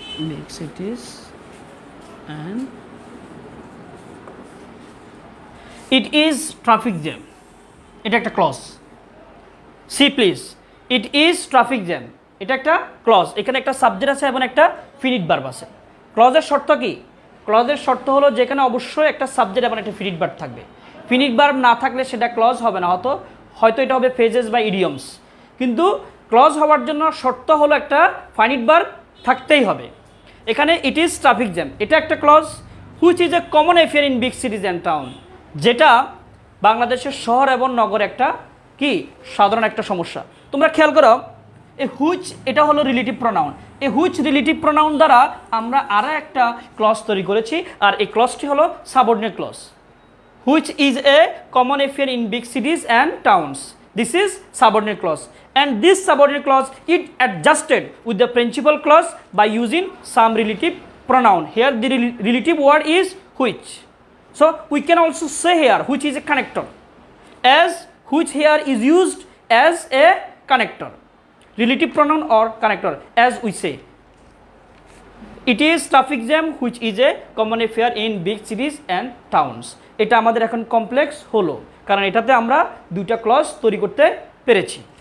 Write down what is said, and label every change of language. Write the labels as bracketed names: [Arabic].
[English] big cities and it is traffic jam. [Bangla] এটা একটা clause. [English] see please, it is traffic jam, [Bangla] এটা একটা clause. এখানে একটা সাবজেক্ট আছে এবং একটা ফিনিট ভার্ব আছে। ক্লজের শর্ত কি? ক্লজের শর্ত হলো যেখানে অবশ্যই একটা সাবজেক্ট এবং একটা ফিনিট ভার্ব থাকবে। ফিনিট ভার্ব না থাকলে সেটা ক্লজ হবে না, হয়তো এটা হবে ফ্রেজেস বা ইডিয়মস। কিন্তু ক্লজ হওয়ার জন্য শর্ত হলো একটা ফাইনিট ভার্ব থাকতেই হবে। এখানে [English] it is traffic jam, [Bangla] এটা একটা clause. [English] which is a common affair in big cities and town, [Bangla] যেটা বাংলাদেশের শহর এবং নগরে একটা কি সাধারণ একটা সমস্যা। তোমরা খেয়াল করো, এই হুইচ এটা হলো রিলেটিভ প্রোনাউন। এই হুইচ রিলেটিভ প্রোনাউন দ্বারা আমরা আরও একটা ক্লজ তৈরি করেছি, আর এই ক্লজটি হলো subordinate clause. [English] Which is a common affair in big cities and towns, this is subordinate clause, and this subordinate clause it adjusted with the principal clause by using some relative pronoun. Here the relative word is which. So we can also say here which is a connector, as which here is used as a connector, relative pronoun or connector, as we say. It is traffic jam which is a common affair in big cities and towns. [Bangla] এটা আমাদের এখন complex হলো কারণ এটাতে আমরা দুইটা clause তৈরি করতে পেরেছি।